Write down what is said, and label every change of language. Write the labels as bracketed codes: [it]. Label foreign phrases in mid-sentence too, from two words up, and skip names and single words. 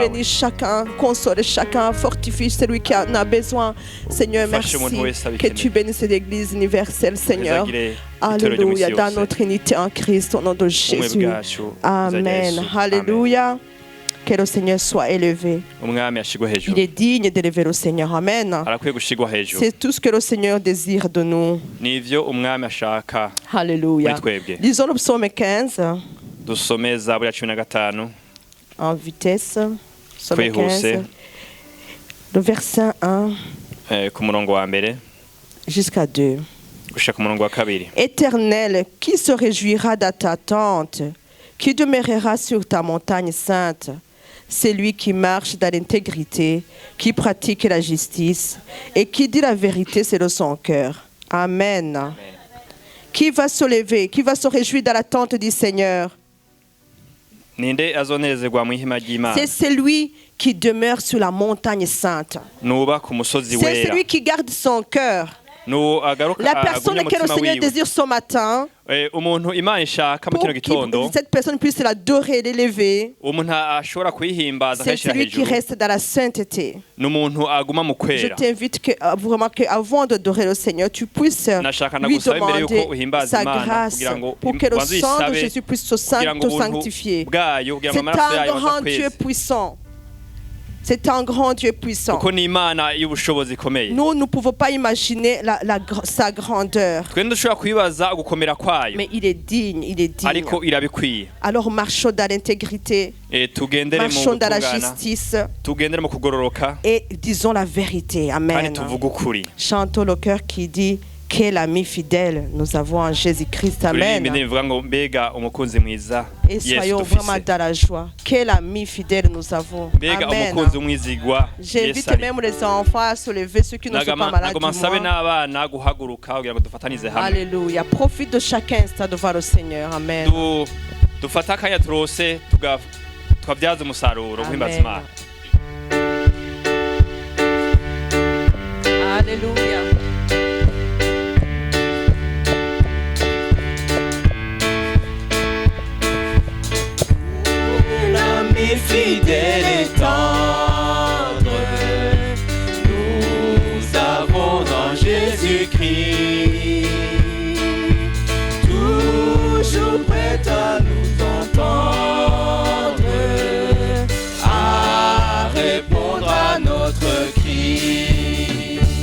[fr] Bénis chacun, console chacun, fortifie celui qui en a besoin. Seigneur, merci que tu bénisses l'Église universelle, Seigneur. Alléluia. Dans notre unité en Christ, au nom de Jésus. Amen. Alléluia. Que le Seigneur soit élevé. [rn] umwami ashigwe [fr] Il [rn] hejuru [fr] est digne d'élever le Seigneur. Amen. [rn] arakwiye gushigwa hejuru [fr] C'est tout ce que le Seigneur désire de nous. [rn] nivyo umwami ashaka Alléluia. muri twebwe [fr] Lisons le psaume 15 [rn] dusome zaburi ya 15 [fr] en vitesse. Psaume [rn] Twihuse. [fr] 15. Le verset 1 [rn] ku murongo wa mbere [fr] jusqu'à 2. [rn] gushika ku murongo wa kabiri [fr] Éternel, qui se réjouira dans ta tente? Qui demeurera sur ta montagne sainte? C'est lui qui marche dans l'intégrité, qui pratique la justice et qui dit la vérité selon son cœur. Amen. Qui va se lever, qui va se réjouir dans la tente du Seigneur? [rn] ninde azonezerwa mu ihema ry'Imana [fr] C'est celui qui demeure sur la montagne sainte. [rn] nuba ku musozi [fr] C'est [rn] wera [fr] celui qui garde son cœur. [rn] agaruka [fr] La personne [rn] agumye [fr] que le [rn] umutima [fr] Seigneur [rn] wiwe [fr] désire ce matin, [rn] umuntu Imana ishaka mu [fr] pour [rn] kino gitondo [fr] que cette personne puisse l'adorer et l'élever, [rn] umuntu ashobora kuyihimbaza [fr] c'est [rn] akayishira [fr] celui qui [rn] hejuru [fr] reste dans la sainteté. [rn] n'umuntu aguma mu [fr] Je [rn] kwera [fr] t'invite vraiment qu'avant d'adorer le Seigneur, tu puisses [rn] nashaka [fr] lui [rn] nagusaba imbere [fr] demander [rn] yuko uhimbaza [fr] sa [rn] Imana [fr] grâce [rn] kugira ngo [fr] pour que le [rn] ubanze [fr] sang de [rn] uyisabe [fr] Jésus puisse te [rn] kugira ngo ubuntu [fr] sanctifier. [rn] bwayo kugira ngo [fr] C'est [rn] amaraso [fr] un [rn] yayo [fr] grand Dieu [rn] azakweze [fr] puissant. C'est un grand Dieu puissant. [rn] kuko ni Imana y'ubushobozi ikomeye [fr] Nous ne pouvons pas imaginer sa grandeur. [rn] twe ndushobora kwibaza gukomera kwayo [fr] Mais il est digne, il est digne. [rn] ariko irabikwiye [fr] Alors marchons dans l'intégrité, [rn] tugendere mu [fr] marchons dans la [rn] gutungana [fr] justice [rn] tugendere mu kugororoka [fr] et disons la vérité. [rn] kandi Amen. tuvuge ukuri [fr] Chantons le cœur qui dit quel ami fidèle nous avons en Jésus-Christ. [rn] turirimbe Amen. bivuga ngo mbega umukunzi mwiza [fr] Et [rn] Yesu [fr] soyons vraiment [rn] dufise [fr] dans la joie. Quel ami fidèle nous avons. [rn] mbega Amen. umukunzi umwizigwa [fr] J'invite [rn] Yesu ari [fr] même les enfants à se lever, ceux qui ne sont pas malades [rn] nagoma [fr] du [rn] nsabe [fr] moins. [rn] n'abana guhaguruka kugira ngo dufatanize hamwe [fr] Alléluia. Profite de chaque instant devant le Seigneur. Amen. [rn] dufate akanya turose tukabyaza umusaruro guhimbaza Amen. Imana [fr] Alléluia. L'ami fidèle et tendre, nous avons en Jésus-Christ, toujours prêt à nous entendre, à répondre à notre cri.